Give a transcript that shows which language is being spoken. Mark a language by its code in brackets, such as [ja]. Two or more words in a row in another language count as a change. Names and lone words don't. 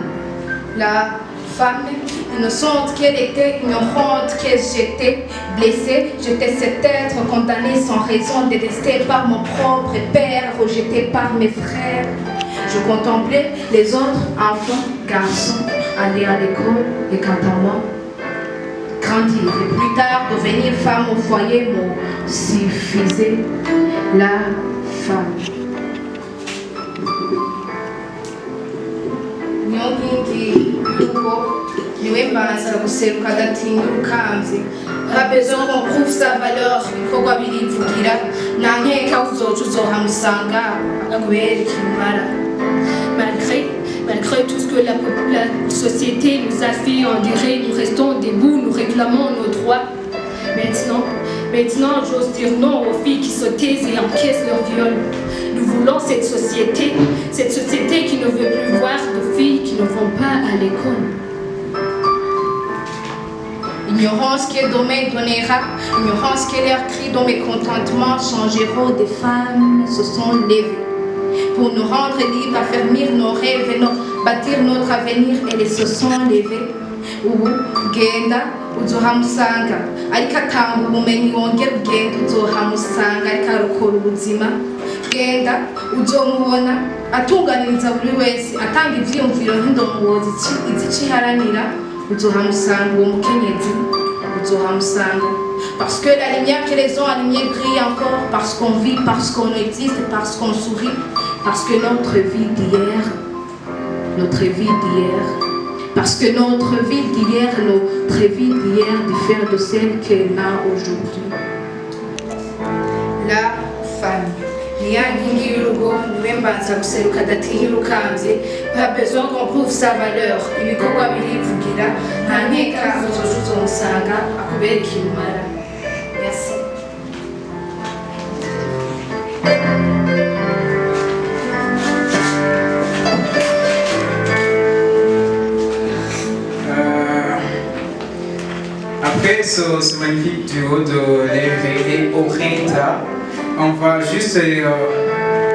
[fr] La femme, innocente qu'elle était, ignorante qu'elle j'étais, blessée, j'étais cet être condamné sans raison, détesté par mon propre père, rejeté par mes frères. Je contemplais les autres enfants, garçons, aller à l'école et quant à moi, grandir et plus tard devenir femme au foyer me suffisait. La femme. [rn] Nyongingi yuko niwe mbanza guseruka adatinda urukamvye nta [fr] besoin qu'on prouve sa valeur [rn] ibikorwa birivugira nta nkeka uzoca uzohamusanga akubera ikimara. [fr] Malgré tout ce que la société nous a fait endurer, nous restons debout, nous réclamons nos droits. Maintenant, j'ose dire non aux filles qui se taisent et encaissent leur viol. Nous voulons cette société qui ne veut plus voir de filles qui ne vont pas à l'école. Ignorance qui est domaine donnera, ignorance qui est leur cri dont mes contentements changeront. Des femmes se sont levées pour nous rendre libres, affermir nos rêves et bâtir notre avenir. Elles se sont levées. [rn] Ubu genda uzohamusanga ariko atanga ubumenyi wongera ugenda uzohamusanga ariko arokora ubuzima. Genda uzomubona atunganiriza buri wese atanga ivyiyumviro nk'indongozi iziciharanira. Uzohamusanga uwo mukenyezi uzohamusanga. [fr] Parce que la lumière que les ont allumée brille encore, parce qu'on vit, parce qu'on existe, parce qu'on sourit, parce que notre vie d'hier, parce que notre vie d'hier diffère de celle qu'elle a aujourd'hui. La femme. [rn] Niyangingi y'urugo niwe mbanza guseruka adatinya urukamvye nta [fr] besoin qu'on prouve sa valeur [rn] ibikorwa birivugira nta nkeka uzoca uzomusanga akubera ikimara. [fr] Merci. Après ce magnifique duo de Leve et Orenta, on va juste essayer